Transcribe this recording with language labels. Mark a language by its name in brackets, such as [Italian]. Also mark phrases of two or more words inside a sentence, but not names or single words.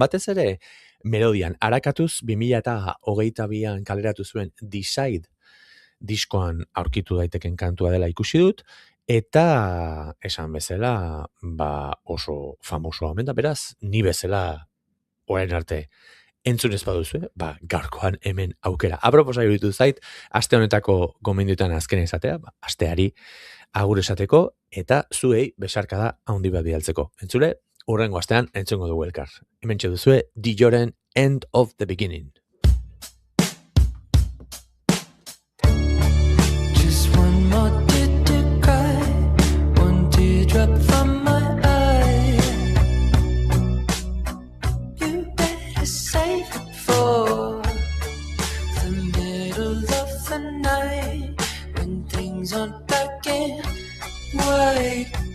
[Basque] Batez ere melodian arakatuz 2022an kaleratu zuen Decide diskoan aurkitu daiteken kantua dela ikusi dut, eta esan bezala oso famoso omen da, beraz, ni bezala orain arte entzun ez baduzu, gaurkoan hemen aukera. Aproposa iruditu zait, aste honetako gomendioetan azken izatea, asteari agur esateko, eta zuei besarkada handi bat bidaltzeko. Entzule, hurrengo astean entzungo dugu elkar. Hemen duzue Dilloren End of the Beginning. [English] Just one more tear to cry, one teardrop from my eye. You better save it for the middle of the night, when things aren't black and white.